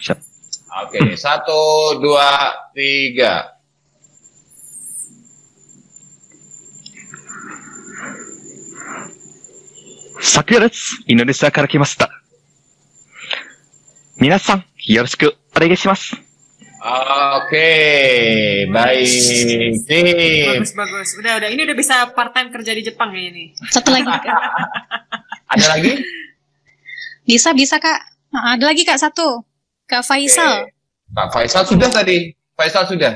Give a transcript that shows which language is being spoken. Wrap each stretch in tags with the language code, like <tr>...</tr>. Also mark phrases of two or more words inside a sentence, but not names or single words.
<id>Oke, 1, 2, 3.</id> <ja>さくらです。インドネシアから来ました。皆さん、よろしくお願いします.</ja> <id>Oke, baik. Sip. Bagus. Udah. Ini udah bisa part time kerja di Jepang ya ini. Satu lagi. Ada lagi? Bisa Kak. Nah, ada lagi Kak satu. Kak Faisal. Kak Faisal sudah tadi. Faisal sudah.</id>